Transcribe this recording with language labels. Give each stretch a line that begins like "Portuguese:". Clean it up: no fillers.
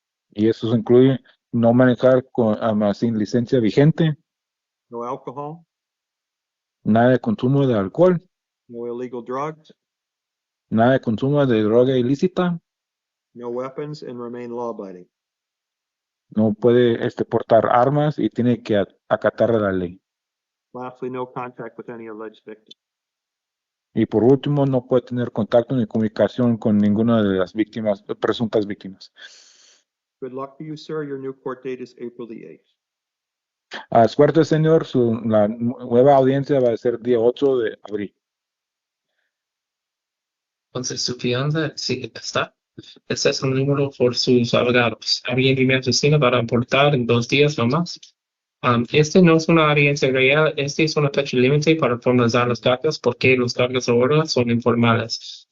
Spanish: y eso incluye no manejar sin licencia vigente,
English: no alcohol,
Spanish: nada de consumo de alcohol,
English: no illegal drugs,
Spanish: nada de consumo de droga ilícita,
English: no weapons, and remain law-abiding.
Spanish: no puede portar armas y tiene que acatar la ley.
English: Lastly, no contact with any alleged victim.
Spanish: Y por último, no puede tener contacto ni comunicación con ninguna de las víctimas, presuntas víctimas.
English: Good luck to you, sir. Your new court date is April the 8th.
Spanish: Suerte, señor. La nueva audiencia va a ser día 8 de abril. Entonces, su fianza, sí, está. Ese es un número por sus abogados. Alguien de mi oficina para aportar en 2 días nomás. Este no es una audiencia real, este es una fecha límite para formalizar los cargos porque los cargos ahora son informales.